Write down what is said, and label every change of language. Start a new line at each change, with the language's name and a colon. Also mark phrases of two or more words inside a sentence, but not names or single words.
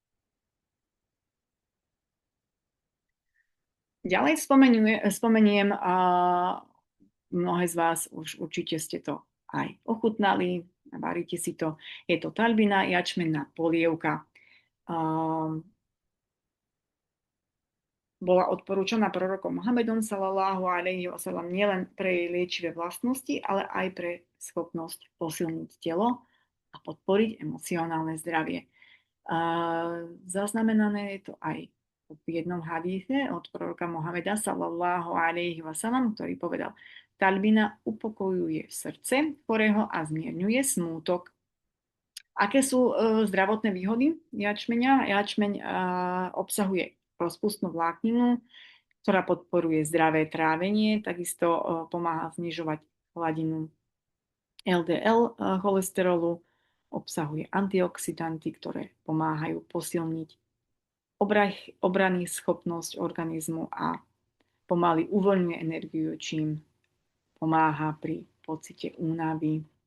Slovak: Ďalej spomeniem, a mnohé z vás už určite ste to aj ochutnali, varíte si to. Je to talbina, jačmenná polievka. Bola odporúčaná prorokom Mohamedom
Arabic: صلى الله عليه وسلم
Slovak: nielen pre jej liečivé vlastnosti, ale aj pre schopnosť posilniť telo a podporiť emocionálne zdravie. A zaznamenané je to aj v jednom hadíse od proroka Mohameda
Arabic: صلى الله عليه وسلم,
Slovak: ktorý povedal: Talbina upokojuje srdce chorého a zmierňuje smútok. Aké sú zdravotné výhody jačmeňa? Jačmeň obsahuje rozpustnú vlákninu, ktorá podporuje zdravé trávenie, takisto pomáha znižovať hladinu LDL cholesterolu, obsahuje antioxidanty, ktoré pomáhajú posilniť obranný schopnosť organizmu a pomaly uvoľňuje energiu, čím pomáha pri pocite únavy.